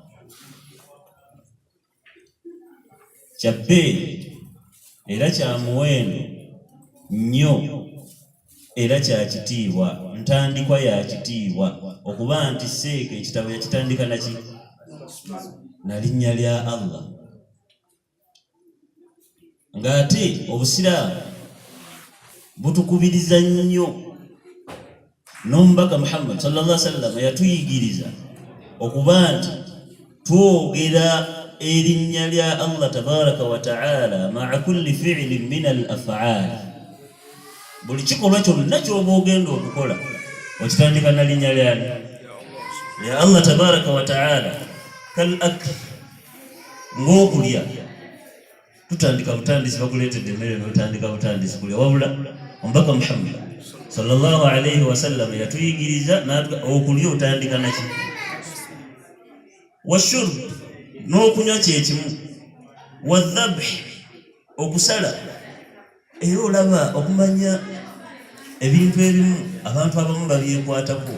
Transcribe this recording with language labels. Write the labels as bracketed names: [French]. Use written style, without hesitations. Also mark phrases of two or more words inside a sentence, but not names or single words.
[Ganda] Kyabbeere era kya muwendo nnyo era kya kitiibwa, ntandikwa ya kitiibwa okuba nti seeka ekitabo yakitandika naki? Na linnya lya Allah. Ng'ate obusiraamu butukubiriza nnyo, n'omubaka Muhammad [Arabic] صلى الله عليه وسلم [Ganda] yatuyigiriza okuba nti twogera erinnya lya [Arabic] الله تبارك وتعالى مع كل فعل من الأفعال. [Ganda] Buli kikolwa kyonna ky'oba ogenda okukola okitandika na linnya lya [Arabic] الله تبارك وتعالى. كالأكل, [Ganda] ng'okulya tutandika butandisi, bakuleetedde emmere n'otandika butandisi kulya, wabula omubaka Muhammad [Arabic] صلى الله عليه وسلم [Ganda] yatuyigiriza okulya otandika naki? Washurb, n'okunywa kyekimu. Wadhabh, okusala. Era olaba okumanya ebintu ebimu abantu abamu babyekwatako.